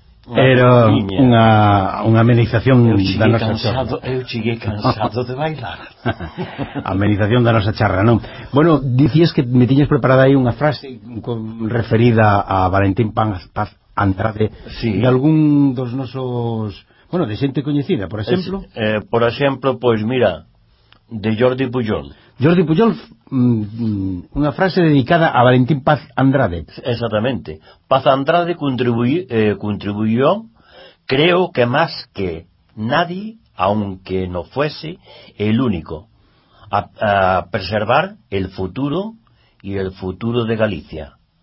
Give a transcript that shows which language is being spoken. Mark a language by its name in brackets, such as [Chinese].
[Galician] Era unha amenización da nosa charra. Eu cheguei cansado de bailar. Amenización da nosa charra, non? Bueno, dicías que me tiñes preparada aí unha frase con, referida a Valentín Paz Andrade, sí, de algún dos nosos, bueno, de xente coñecida, por exemplo. Por exemplo, pois mira, de Jordi Pujol. Jordi Pujol, unha frase dedicada a Valentín Paz Andrade. Exactamente. [Spanish] Paz Andrade contribuyó, creo que más que nadie, aunque no fuese el único, a preservar el futuro y el futuro de Galicia.